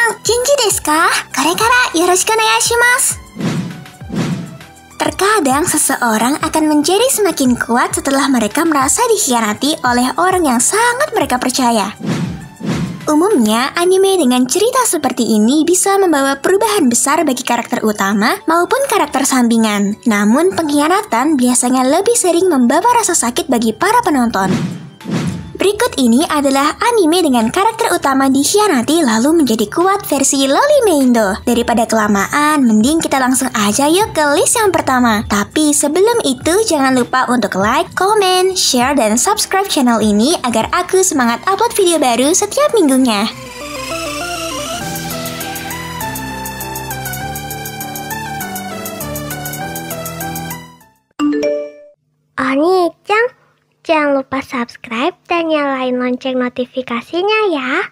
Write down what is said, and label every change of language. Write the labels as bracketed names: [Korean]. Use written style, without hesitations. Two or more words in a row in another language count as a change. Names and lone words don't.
[Japanese] Genjiですか？これからよろしくお願いします. [Indonesian] Terkadang seseorang akan menjadi semakin kuat setelah mereka merasa dikhianati oleh orang yang sangat mereka percaya. Umumnya, anime dengan cerita seperti ini bisa membawa perubahan besar bagi karakter utama maupun karakter sampingan. Namun, pengkhianatan biasanya lebih sering membawa rasa sakit bagi para penonton. Berikut ini adalah anime dengan karakter utama dikhianati lalu menjadi kuat versi Loli Meindo. Daripada kelamaan, mending kita langsung aja yuk ke list yang pertama. Tapi sebelum itu, jangan lupa untuk [English] like, comment, share, [Indonesian] dan subscribe channel ini agar aku semangat upload video baru setiap minggunya. Oni-chan, jangan lupa subscribe dan nyalain lonceng notifikasinya ya.